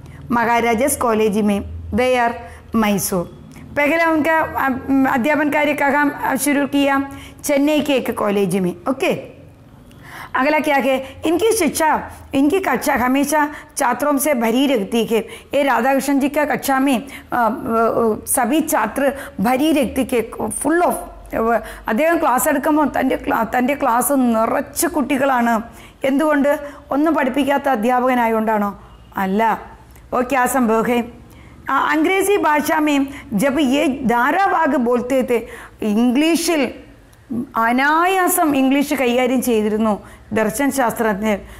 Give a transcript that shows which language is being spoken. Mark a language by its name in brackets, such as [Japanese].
[Hindi] महाराजास college में, where? Mysore. पहला उनका अध्यापन कार्य कहाँ शुरू किया? चेन्नई के एक कॉलेज में। ओके। अगला क्या है? इनकी कक्षा हमेशा छात्रों से भरी रहती है। ये राधाकृष्णन जी का कक्षा में सभी छात्र भरी रहती है, फुल ऑफ [Malayalam] അദ്ദേഹം ക്ലാസ് എടുക്കുമ്പോൾ തൻ്റെ ക്ലാസ് നിറച്ച് കുട്ടികളാണ്. എന്തുകൊണ്ട്? ഒന്നും പഠിപ്പിക്കാത്ത അധ്യാപകനായതുകൊണ്ടാണോ? [Hindi] അല്ല. वो क्या संभव है? अंग्रेज़ी भाषा में जब ये धारावाग बोलते थे, इंग्लिशिൽ [Malayalam] അനായാസം ഇംഗ്ലീഷ് കൈകാര്യം ചെയ്തിരുന്നു ദർശനശാസ്ത്രജ്ഞർ.